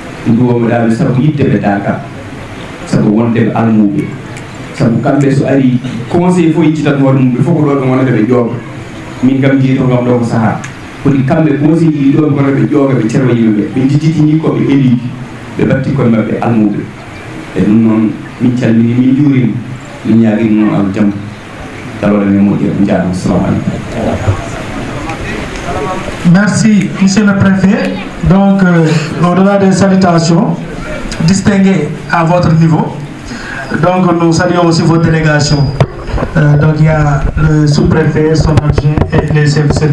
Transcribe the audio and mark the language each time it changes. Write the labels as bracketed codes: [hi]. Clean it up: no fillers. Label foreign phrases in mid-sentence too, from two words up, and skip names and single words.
[ff] duwoɓeɗaɓe sabu yiddeɓe Dakar sabu wondeɓe almuɓe sabu kamɓe so ari conseil fof yiccitat hoore mum ɓe fof ko ɗo ɓe gonata ɓe jooga min kam jiito gam ɗo ko saaha kodi kamɓe conseil ji ɗo ɓe gonata ɓe jooga ɓe cerwa yimɓeɓe ɓe jijjitini koɓe éliji ɓe batti koye mabɓe almuɓe e ɗum noon min calmini min juurima min ñaguima noon al jaam taloɗe men moƴƴere mi jaarama [ar] assalamu aleykum. [fr] Merci, Monsieur le Préfet. Donc, au-delà des salutations distinguées à votre niveau, donc nous saluons aussi vos délégations. Donc, il y a le sous-préfet, son adjoint et les chefs de service.